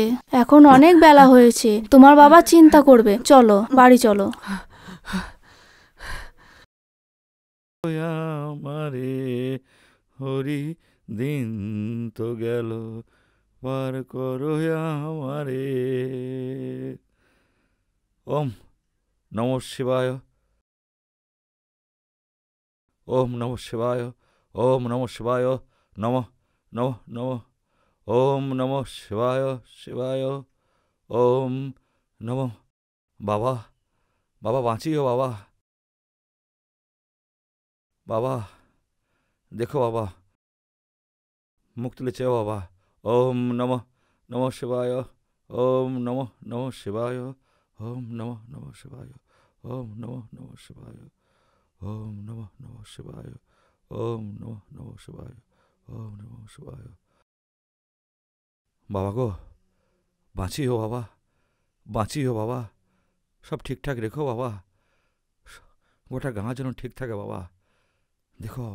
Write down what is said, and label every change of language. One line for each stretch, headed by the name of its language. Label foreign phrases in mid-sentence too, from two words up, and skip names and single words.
Bangla: এখন অনেক বেলা হয়েছে, তোমার বাবা চিন্তা করবে। চলো বাড়ি চলো। আমারে হরি দিন তো গেল পার করো আমারে।
Sanskrit: ওম নমঃ শিবায়, ওম নমঃ শিবায়, ওম নমঃ শিবায়, নমঃ নমঃ নমঃ। ওম নমঃ শিবায় শিবায়, ওম নমঃ।
Bangla: বাবা, বাবা বাঁচিও বাবা, বাবা দেখো বাবা, মুখ তুলে চেয়েও বাবা।
Sanskrit: ওম নমঃ নমঃ শিবায়, ওম নমঃ নমঃ শিবায়, ওম নমঃ নমঃ শিবায়, ওম নমঃ নমঃ শিবায়, ওম নমঃ নমঃ শিবায়, ওম নমঃ নমঃ শিবায়, ওম নমঃ শিবায়।
Bangla: বাবা গো, বাঁচিও বাবা, বাঁচিও বাবা, সব ঠিকঠাক রেখো বাবা, গোটা গাঁ যেন ঠিক থাকে বাবা, দেখো বাবা।